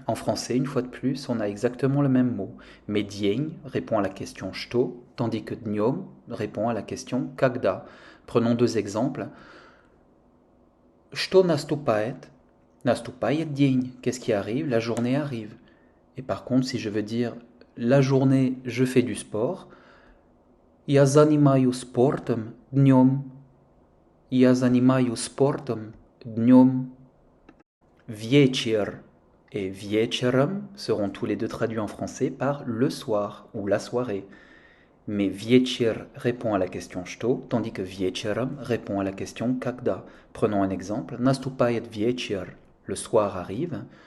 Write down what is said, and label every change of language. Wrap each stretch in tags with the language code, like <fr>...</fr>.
<fr>En français, une fois de plus, on a exactement le même mot. Mais день répond à la question что, tandis que днем répond à la question когда. Prenons deux exemples.</fr> <ru>Что наступает? Наступает день.</ru> <fr>Qu'est-ce qui arrive? La journée arrive. Et par contre, si je veux dire la journée, je fais du sport.</fr> <ru>Я занимаюсь спортом днем. Я занимаюсь спортом днем.</ru> <fr>Вечер et вечером seront tous les deux traduits en français par le soir ou la soirée. Mais вечер répond à la question что, tandis que вечером répond à la question когда. Prenons un exemple.</fr> <ru>Наступает вечер.</ru> <fr>Le soir arrive.</fr>